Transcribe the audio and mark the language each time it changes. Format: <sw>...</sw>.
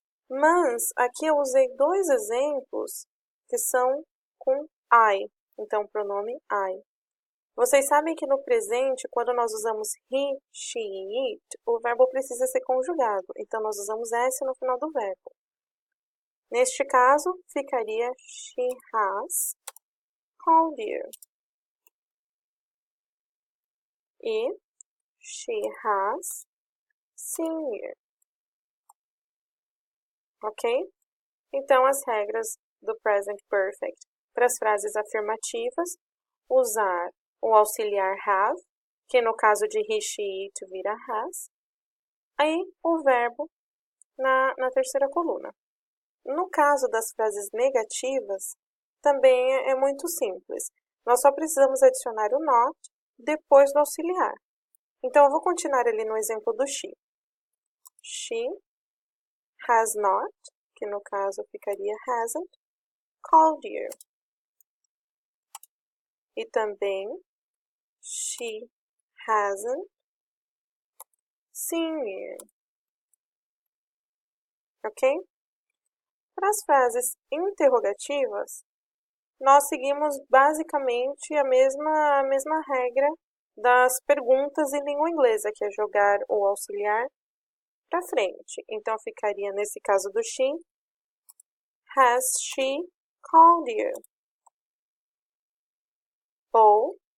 <pt>Mas aqui eu usei dois exemplos que são com I. Então, o pronome I. Vocês sabem que no presente, quando nós usamos he, she e it, o verbo precisa ser conjugado. Então, nós usamos S no final do verbo. Neste caso, ficaria</pt> <en>she has called you. E she has seen you.</en> <pt>Ok? Então, as regras do Present Perfect. Para as frases afirmativas, usar o auxiliar have, que no caso de he, she, it vira has. Aí, o verbo na terceira coluna. No caso das frases negativas, também é muito simples. Nós só precisamos adicionar o not depois do auxiliar. Então, eu vou continuar ali no exemplo do she.</pt> <en>She has not,</en> <pt>que no caso ficaria</pt> <en>hasn't, called you.</en> <pt>E também,</pt> <en>she hasn't seen you.</en> <pt>Ok? Para as frases interrogativas, nós seguimos basicamente a mesma regra das perguntas em língua inglesa, que é jogar o auxiliar para frente. Então, ficaria, nesse caso do she,</pt> <en>has she called you?</en> <pt>Ou,</pt>